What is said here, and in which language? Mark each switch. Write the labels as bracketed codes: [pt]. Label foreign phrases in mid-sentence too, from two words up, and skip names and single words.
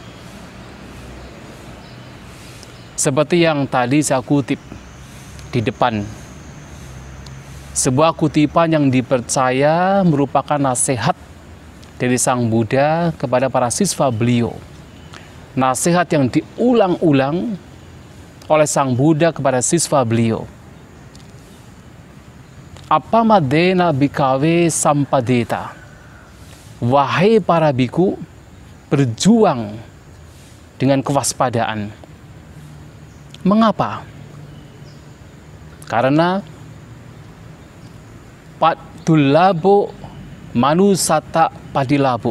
[id] Seperti yang tadi saya kutip di depan, sebuah kutipan yang dipercaya merupakan nasihat dari Sang Buddha kepada para siswa beliau. Nasihat yang diulang-ulang oleh Sang Buddha kepada siswa beliau. [pi] Apamadena bhikkhave sampadeta. [id] Wahai para biku, berjuang dengan kewaspadaan. Mengapa? Karena [pi] Dullabho Manusata Padilabu.